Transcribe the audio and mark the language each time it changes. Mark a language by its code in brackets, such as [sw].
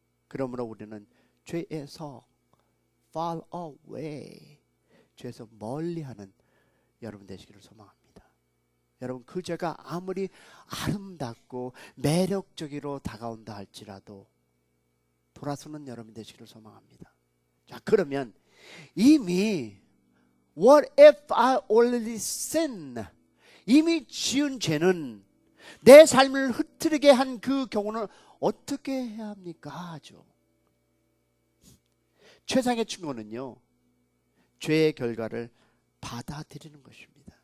[ko] 그러므로 우리는 죄에서 [en] fall away, [ko] 죄에서 멀리하는 여러분 되시기를 소망합니다. 여러분, 그 죄가 아무리 아름답고 매력적으로 다가온다 할지라도 돌아서는 여러분 되시기를 소망합니다. 자, 그러면 이미 [en] What if I already sin? [ko] 이미 지은 죄는 내 삶을 흐트리게 한 그 경우는 어떻게 해야 합니까? 하죠. 최상의 충고는요, 죄의 결과를 받아들이는 것입니다.